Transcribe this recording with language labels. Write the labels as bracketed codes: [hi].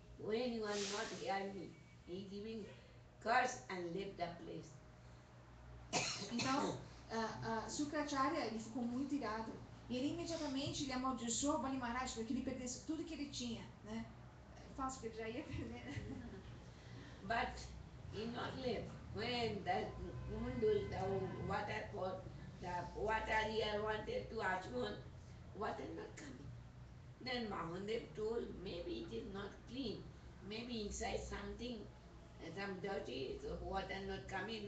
[en] When you are not hearing me, he giving curse and left the place. [pt] Então, Sukracharya ele ficou muito irado. E ele imediatamente ele amaldiçoou Bali Maharaj para que ele perdesse tudo que ele tinha, né? Fácil, porque ele já ia perder. [en] But he not left. When the Kumundul, the water pot, the water here wanted to Achman, water not coming. Then Mahadev told, maybe it is not clean. Maybe inside something, some dirty so water not coming.